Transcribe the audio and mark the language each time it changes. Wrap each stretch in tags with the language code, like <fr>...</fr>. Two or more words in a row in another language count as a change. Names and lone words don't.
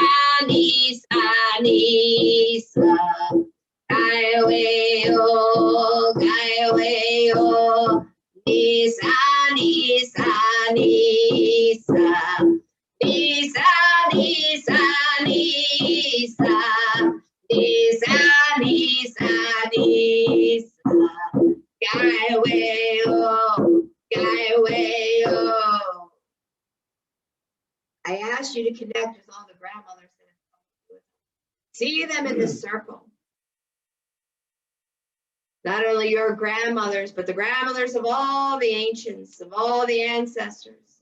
<en>Nisa, Nisa, Gaiweo, Gaiweo, Nisa, Nisa, Nisa, Nisa, Nisa, Nisa, Nisa, Nisa, Nisa, Gaiweo, Gaiweo. I asked you to connect with all the grandmothers that have come with us. See them in this circle. Not only your grandmothers, but the grandmothers of all the ancients, of all the ancestors.</en>